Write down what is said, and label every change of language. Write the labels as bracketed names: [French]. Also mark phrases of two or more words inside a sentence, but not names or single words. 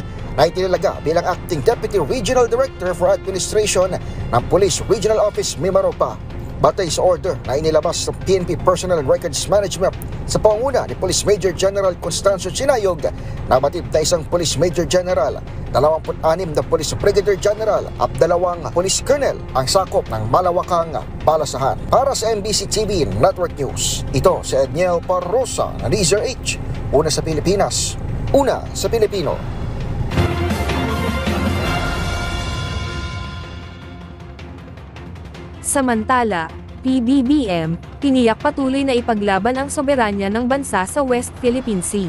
[Filipino] na itinalaga bilang Acting Deputy Regional Director for Administration ng Police Regional Office Mimaropa. Batay sa order na inilabas ng PNP Personnel and Records Management sa pangunguna ni Police Major General Constancio Chinayog na batid na isang Police Major General, 26 na Police Brigadier General at 2 Police Colonel ang sakop ng malawakang balasahan. Para sa MBC TV Network News, ito si Edniel Parosa na Laser H. Una sa Pilipinas, una sa Pilipino. Samantala, PBBM, tiniyak patuloy na ipaglaban ang soberanya ng bansa sa West Philippine Sea.